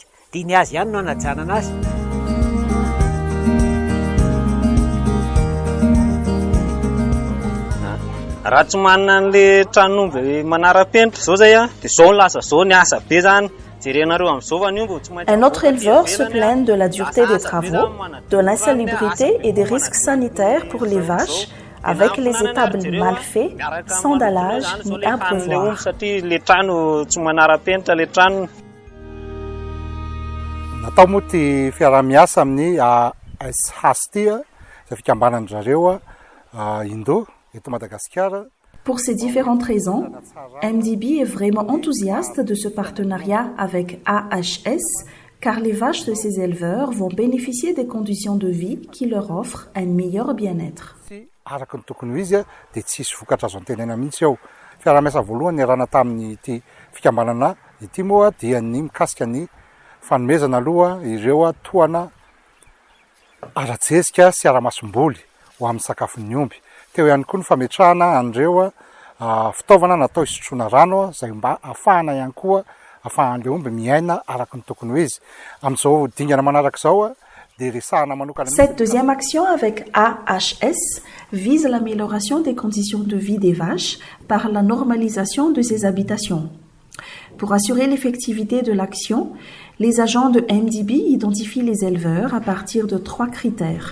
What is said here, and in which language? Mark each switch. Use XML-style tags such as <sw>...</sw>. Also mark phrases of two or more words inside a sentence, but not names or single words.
<mg>Dia ny azy ihany no anajanana azy. Raha tsy manana an'le tranon'omby manara-penitra zao zay dia zao lasa zao ny asa be zany. Jerenareo amin'izao fa ny omby tsy maintsy.</mg> <fr>Un autre éleveur se plaint de la dureté des travaux, de l'insalubrité et des risques sanitaires pour les vaches, avec les étables mal faits, sans dallage ni abreuvoir.</fr> <mg>Satria le trano tsy manara-penitra le trano. Natao moa ty fiara-miasa amin'ny AHS ty izay fikambanany zareo Indo eto Madagascar.</mg> <fr>Pour ces différentes raisons, MDB est vraiment enthousiaste de ce partenariat avec AHS car les vaches de ces éleveurs vont bénéficier des conditions de vie qui leur offrent un meilleur bien-être.</fr> <mg>Araka ny tokony ho izy dia tsisy vokatra azo antenena mihitsy eo. Fiara-miasa voalohany niarana tamin'ny ity fikambanana ity moa dia ny mikasika ny fanomezana aloha ireo toana ara-tsesika sy ara-masom-boly ho amin'ny sakafon'ny omby. Teo ihany koa ny fametrahana an'ireo fitaovana natao hisotroana rano izay mba ahafahana ihany koa ahafahan'ilay omby miaina araka ny tokony ho izy. Amin'izao dingana manaraka izao dia resahana manokana.</mg> <fr>Cette deuxième action avec AHS vise l'amélioration des conditions de vie des vaches par la normalisation de ces habitations. Pour assurer l'effectivité de l'action, les agents de MDB identifient les éleveurs à partir de 3 critères.</fr>